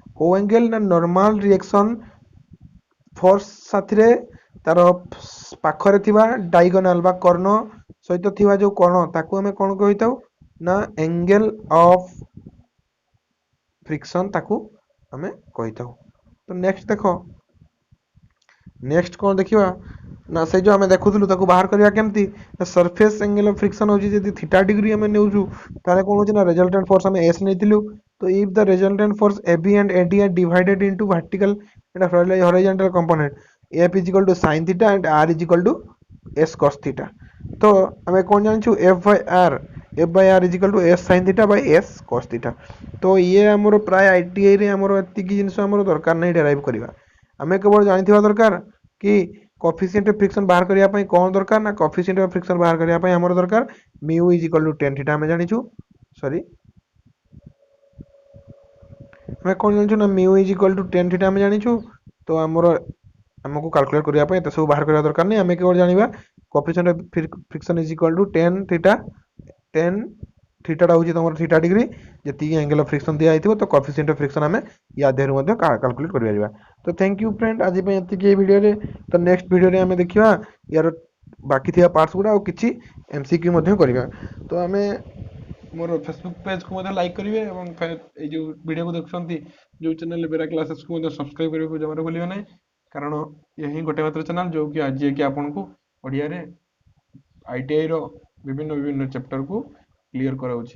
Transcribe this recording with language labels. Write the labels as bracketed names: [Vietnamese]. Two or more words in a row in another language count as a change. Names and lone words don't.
[Odia] କୋଉ ଏଙ୍ଗେଲ ନା [English] normal reaction force [Odia] ସାଥିରେ ତାର ପାଖରେ ଥିବା ଡାଇଗୋନାଲ ବା କର୍ଣ୍ଣ ସହିତ ଥିବା ଯୋଉ କଣ ତାକୁ ଆମେ କଣ କହିଥାଉ ନା [English] angle of friction [Odia] ତାକୁ ଆମେ କହିଥାଉ। ତ ନେକ୍ସଟ ଦେଖ ନେକ୍ସଟ କଣ ଦେଖିବା ନା ସେଇ ଯୋଉ ଆମେ ଦେଖୁଥିଲୁ ତାକୁ ବାହାର କରିବା କେମିତି [English] surface angle of friction [Odia] ହଉଛି ଯଦି [English] theta degree [Odia] ଆମେ ନେଉଛୁ ତାହେଲେ କଣ ହଉଛି ନା [English] resultant force [Odia] ଆମେ ଏସ ନେଇଥିଲୁ ତ [English] if the resultant force AB and AD are divided into vertical and horizontal component F is equal to sin theta and R is equal to S cos theta। [Odia] ତ ଆମେ କଣ ଜାଣିଛୁ [English] F by R is equal to S sin theta by S cos theta। [Odia] ତ ଇଏ ଆମର ପ୍ରାୟ ITI ରେ ଆମର ଏତିକି ଜିନିଷ ଆମର ଦରକାର ନାହିଁ ଡେରାଇଭ୍ କରିବା। ଆମେ କେବଳ ଜାଣିଥିବା ଦରକାର କି [English] coefficient of friction [Odia] ବାହାର କରିବା ପାଇଁ କଣ ଦରକାର ନା [English] coefficient of friction [Odia] ବାହାର କରିବା ପାଇଁ ଆମର ଦରକାର [English] mu is equal to tan theta [Odia] ଆମେ ଜାଣିଛୁ ସରି ଆମେ କଣ ଜାଣିଛୁ ନା [English] mu is equal to tan theta [Odia] ଆମେ ଜାଣିଛୁ ତ ଆମର ଆମକୁ କାଲକୁଲେଟ କରିବା ପାଇଁ ଏତେ ସବୁ ବାହାର କରିବା ଦରକାର ନାହିଁ ଆମେ କେବଳ ଜାଣିବା [English] coefficient of friction is equal to tan theta tan theta [Odia] ଟା ହଉଛି ତମର [English] theta degree [Odia] ଯେତିକି [English] angle of friction [Odia] ଦିଆ ହେଇଥିବ ତ [English] coefficient of friction [Odia] ଆମେ ୟା ଦେହରୁ ମଧ୍ୟ କାଲକୁଲେଟ କରିପାରିବା। ତ [English] thank you friend [Odia] ଆଜି ପାଇଁ ଏତିକି ଏଇ ଭିଡ଼ିଓରେ ତ ନେକ୍ସଟ ଭିଡ଼ିଓରେ ଆମେ ଦେଖିବା ୟାର ବାକି ଥିବା ପାର୍ଟସ ଗୁଡ଼ା ଆଉ କିଛି MCQ ମଧ୍ୟ କରିବା। ତ ଆମେ ମୋର ଫେସବୁକ୍ ପେଜକୁ ମଧ୍ୟ ଲାଇକ୍ କରିବେ ଏବଂ ଏଇ ଯେଉଁ ଭିଡ଼ିଓକୁ ଦେଖୁଛନ୍ତି ଯେଉଁ ଚ୍ୟାନେଲ ବେରା କ୍ଲାसेସକୁ ମଧ୍ୟ ସବସ୍କ୍ରାଇବ୍ କରିବାକୁ ଜମାରୁ ଭୁଲିବେ ନାହିଁ କାରଣ ଏହା ହିଁ ଗୋଟେ ମାତ୍ର ଚ୍ୟାନେଲ ଯେଉଁକି ଆଜି ଆପଣଙ୍କୁ ଓଡ଼ିଆରେ ITIର ବିଭିନ୍ନ ଚାପ୍ଟରକୁ କ୍ଲିୟର କରାଉଛି।